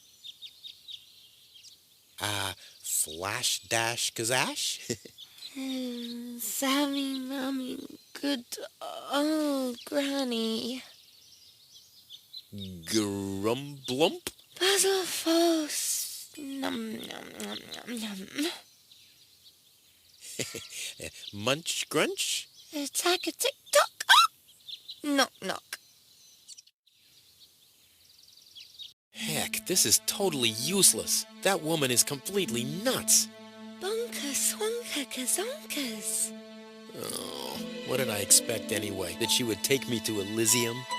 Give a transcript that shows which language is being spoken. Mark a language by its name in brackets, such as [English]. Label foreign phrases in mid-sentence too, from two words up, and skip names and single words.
[English] Flash dash kazash? Sammy, Mommy, good old Granny. Grumblump? Puzzle false. Num, num, num, num, num. Munch grunch? Attack a tick-tock. Oh! Knock, knock. Heck, this is totally useless. That woman is completely nuts. Bonker, swanker, kazonkers. Oh, what did I expect anyway? That she would take me to Elysium?